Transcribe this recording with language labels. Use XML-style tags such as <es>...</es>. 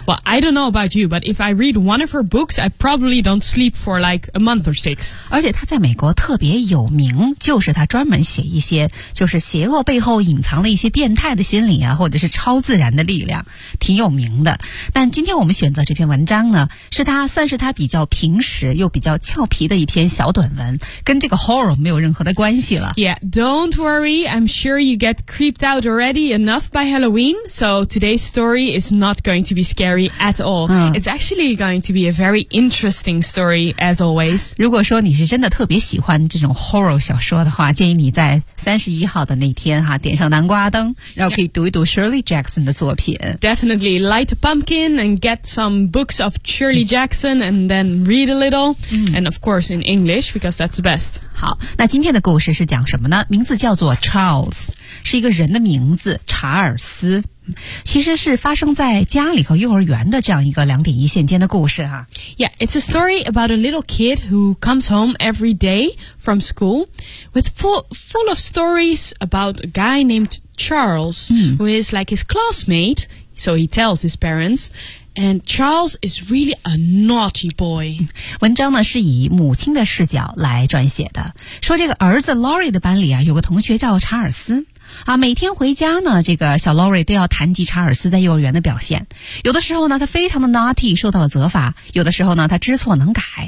<en>Well, I don't know about you, but if I read one of her books, I probably don't sleep for like a month or six.</en> <zh>而且她在美国特别有名，就是她专门写一些就是邪恶背后隐藏了一些变态的心理啊，或者是超自然的力量，挺有名的。但今天我们选择这篇文章呢，是他算是他比较平实又比较俏皮的一篇小短文，跟这个 horror 没有任何的关系了。</zh> <en>Yeah, don't worry, I'm sure you get creeped out already enough by Halloween, so today's story is not going to be scary at all. It's actually going to be a very interesting story, as always.</en> <zh>如果说你是真的特别喜欢这种 horror 小说的话，建议你在31号的那天哈，点上南瓜灯，然后可以读一读 Shirley Jackson 的作品。</zh> <en>Definitely light a pumpkin and get some books of Shirley Jackson and then read a little、and of course in English because that's the best.</en> <zh>好，那今天的故事是讲什么呢？名字叫做 Charles， 是一个人的名字，查尔斯，其实是发生在家里和幼儿园的这样一个两点一线间的故事啊。</zh> <en>Yeah, it's a story about a little kid who comes home every day from school with full of stories about a guy named Charles, who is like his classmate, so he tells his parents, and Charles is really a naughty boy.</en> <zh>文章呢是以母亲的视角来撰写的，说这个儿子 Lori 的班里啊，有个同学叫查尔斯啊，每天回家呢，这个小 Lori 都要谈及查尔斯在幼儿园的表现。有的时候呢，他非常的 naughty， 受到了责罚；有的时候呢，他知错能改。</zh>